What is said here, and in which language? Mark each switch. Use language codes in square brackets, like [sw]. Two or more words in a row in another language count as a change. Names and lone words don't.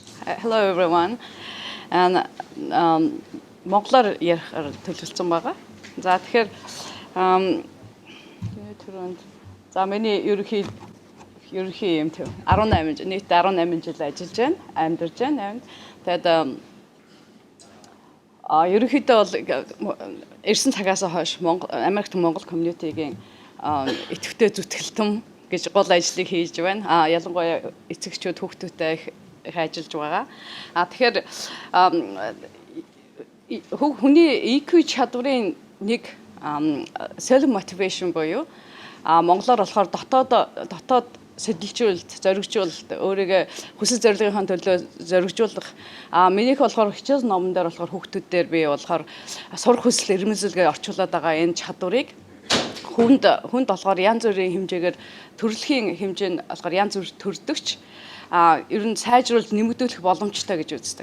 [en] Hello everyone. [mn] And Монголоор ярихаар төлөвлөсөн байгаа. За тэгэхээр түрүүнд за миний ерөнхий юм төв 18 нийт 18 жил ажиллаж байна, амьдарч байна. Тэгээд ерөнхийдөө бол ирсэн цагаас хойш Америкт Монгол community-гийн идэвхтэй зүтгэлтэн гэж гол ажлыг хийж байна. Ялангуяа эцэгчүүд хүүхдүүдтэй их ажиллаж байгаа. Тэгэхээр хүний EQ чадварын нэг [en] self motivation [mn] буюу монголоор болохоор дотоод сэдэлжүүлэлт, зоригжуулалт, өөрийгөө хүсэл зорилгынхаа төлөө зоригжуулах. Минийх болохоор хичээл номон дээр болохоор хүүхдүүдээр би болохоор сурах хүсэл эрмэлзэлгээ орчуулад байгаа энэ чадварыг хүнд болохоор янз бүрийн хэмжээгээр төрөлхийн хэмжээнд болохоор янз бүр төрдөгч ер нь сайжруулж нэмэгдүүлэх боломжтой гэж үздэг.